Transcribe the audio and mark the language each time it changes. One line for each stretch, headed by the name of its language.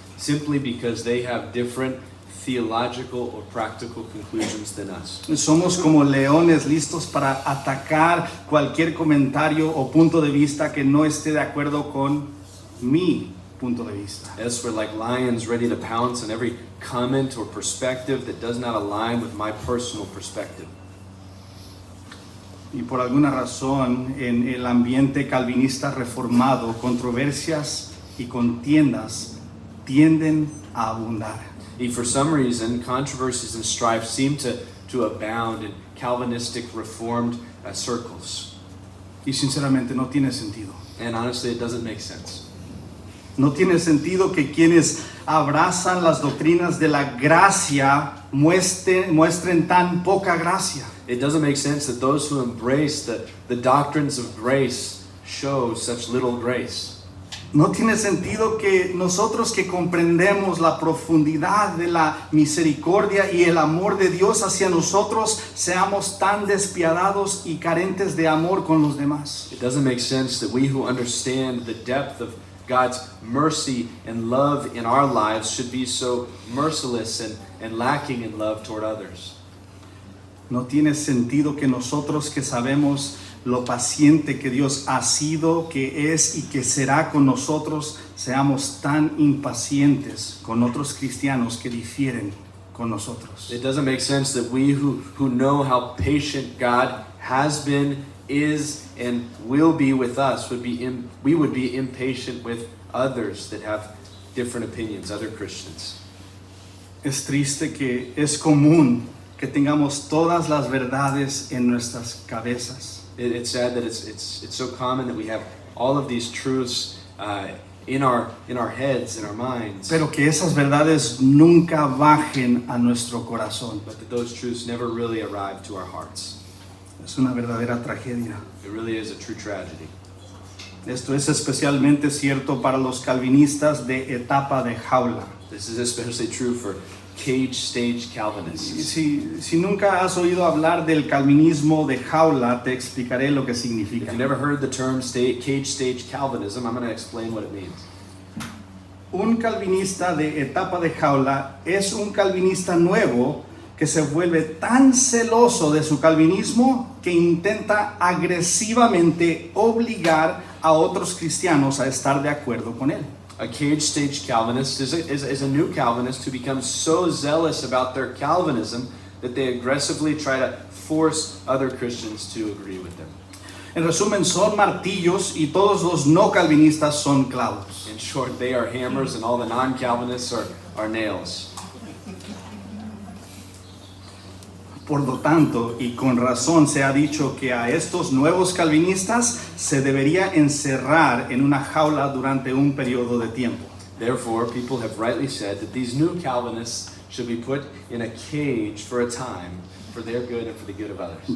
English: simply because they have different theological or practical conclusions than us.
Spanish: Somos como leones listos para atacar cualquier comentario o punto de vista que no esté de acuerdo con mi punto de vista.
English: As we're like lions ready to pounce on every comment or perspective that does not align with my personal perspective.
Spanish: Y por alguna razón, en el ambiente calvinista reformado, controversias y contiendas tienden a abundar.
English: And for some reason, controversies and strife seem to abound in Calvinistic Reformed circles.
Spanish: Y sinceramente no tiene sentido.
English: And honestly, it doesn't make sense.
Spanish: No tiene sentido que quienes abrazan las doctrinas de la gracia muestren tan poca gracia.
English: It doesn't make sense that those who embrace the doctrines of grace show such little grace.
Spanish: No tiene sentido que nosotros que comprendemos la profundidad de la misericordia y el amor de Dios hacia nosotros seamos tan despiadados y carentes de amor con los demás.
English: It doesn't make sense that we who understand the depth of God's mercy and love in our lives should be so merciless and lacking in love toward others.
Spanish: No tiene sentido que nosotros que sabemos lo paciente que Dios ha sido, que es y que será con nosotros, seamos tan impacientes con otros cristianos que difieren con nosotros.
English: It doesn't make sense that we who know how patient God has been, is, and will be with us we would be impatient with others that have different opinions, other Christians.
Spanish: Es triste que es común que tengamos todas las verdades en nuestras cabezas.
English: It's sad that it's so common that we have all of these truths in our heads, in our minds,
Spanish: Pero que esas verdades nunca bajen a nuestro corazón.
English: but that those truths never really arrive to our hearts.
Spanish: Es una verdadera tragedia.
English: It really is a true tragedy.
Spanish: Esto es especialmente cierto para los calvinistas de etapa de jaula.
English: This is especially true for cage stage
Spanish: Y
English: Calvinists.
Spanish: si nunca has oído hablar del calvinismo de jaula, te explicaré lo que significa.
English: If you never heard the term cage stage Calvinism, I'm going to explain what it means.
Spanish: Un calvinista de etapa de jaula es un calvinista nuevo que se vuelve tan celoso de su calvinismo que intenta agresivamente obligar a otros cristianos a estar de acuerdo con él.
English: A cage stage Calvinist is a new Calvinist who becomes so zealous about their Calvinism that they aggressively try to force other Christians to agree with them.
Spanish: En resumen, son martillos y todos los no calvinistas son clavos.
English: In short, they are hammers and all the non-Calvinists are nails.
Spanish: Por lo tanto, y con razón se ha dicho que a estos nuevos calvinistas se debería encerrar en una jaula durante un periodo de tiempo.
English: Therefore, people have rightly said that these new Calvinists should be put in a cage for a time for their good and for the good of others.